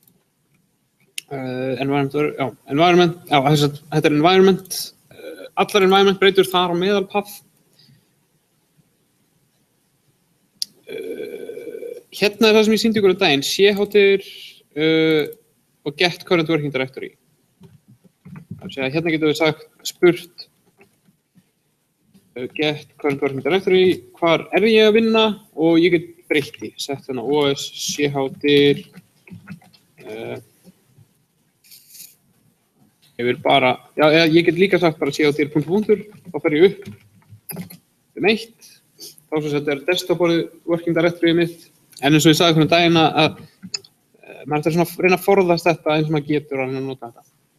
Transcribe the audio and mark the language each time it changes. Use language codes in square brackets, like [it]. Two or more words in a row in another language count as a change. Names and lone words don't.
[is] Environment, þetta er environment. Allar environment breytur þar á meðal path. Hérna er það sem ég sýndi ykkur daginn, chhtir og [en] get current working directory. [is] Hérna getum við spurt [en] get current working directory, [is] hvar er ég að vinna og ég get breytt því. Sett hérna os, chhtir, ég get líka sagt bara chhtir punktur, þá fer ég upp 1, þá sem þetta er desktop-orðið [en] working directory [is] mitt, en eins og ég sagði hvernig daginn að maður ætlar svona að reyna að forðast þetta eins og maður getur að nota þetta.